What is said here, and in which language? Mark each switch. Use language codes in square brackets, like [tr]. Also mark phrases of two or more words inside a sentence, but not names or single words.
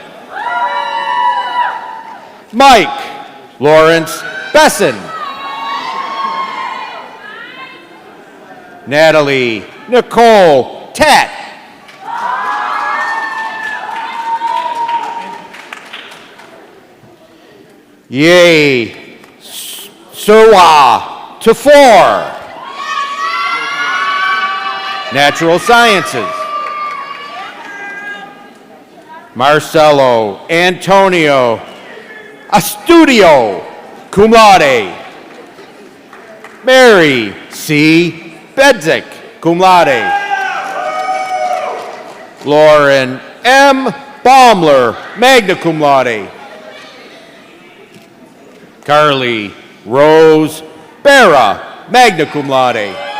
[en] Mike Lawrence Besson, Natalie Nicole Tat, Yay Surwa Tafor, Natural Sciences. Marcelo Antonio Astudio, [la] cum laude. [en] Mary C. Bedzik, [la] cum laude. [en] Lauren M. Baumler, [la] magna cum laude. [en] Carly Rose Barra, [la] magna cum laude.